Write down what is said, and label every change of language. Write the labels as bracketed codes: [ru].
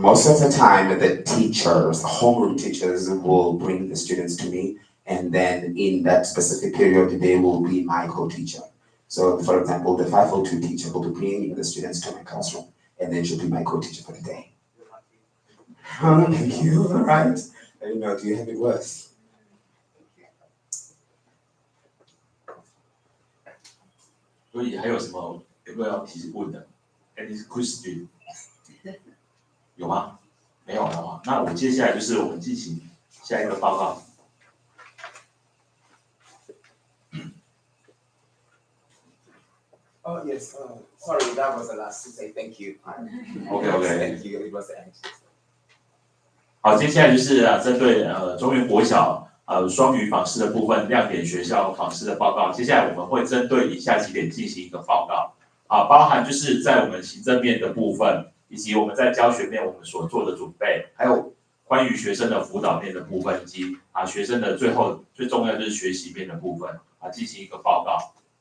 [en] Most of the time, the teachers, the homeroom teachers will bring the students to me, and then in that specific period, they will be my co-teacher. So, for example, the 502 teacher will be bringing the students to my classroom, and then she'll be my co-teacher for the day. You're lucky. Oh, thank you. All right. I don't know. Do you have it worse? [zh] 所以还有什么有没有要提问的 ？ [en] Any question？ [zh] 有吗？没有的话，那我接下来就是我们进行下一个报告。 [en] Oh, yes. Sorry, that was the last to say thank you. OK。 Thank you. It was the end. [zh] 好，接下来就是针对中原国小双语访视的部分亮点学校访视的报告。接下来我们会针对以下几点进行一个报告包含就是在我们行政面的部分，以及我们在教学面我们所做的准备，还有关于学生的辅导面的部分，以及学生的最重要就是学习面的部分进行一个报告。